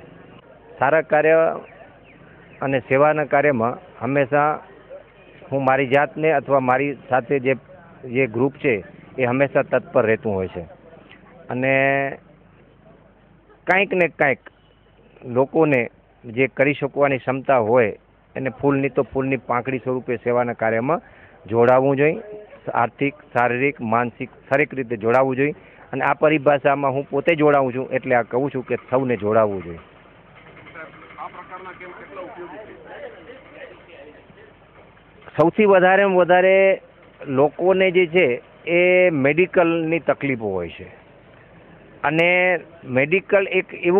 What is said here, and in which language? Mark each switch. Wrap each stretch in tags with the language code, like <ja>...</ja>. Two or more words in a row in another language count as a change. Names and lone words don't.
<gu>સારા કાર્ય અને સેવાના કાર્યમાં હંમેશા હું મારી જાતને અથવા મારી સાથે જે ગ્રુપ છે એ હંમેશા તત્પર રહેતું હોય છે અને કંઈક ને કંઈક લોકોને જે કરી શકવાની ક્ષમતા હોય એને ફૂલની તો ફૂલની પાંખડી સ્વરૂપે સેવાના કાર્યમાં જોડાવવું જોઈએ। આર્થિક, શારીરિક, માનસિક દરેક રીતે જોડાવું જોઈએ અને આ પરિભાષામાં હું પોતે જોડાવું છું એટલે આ કહું છું કે સૌને જોડાવવું જોઈએ। સૌથી વધારે લોકોને જે છે એ મેડિકલની તકલીફો હોય છે અને મેડિકલ એક એવું</gu>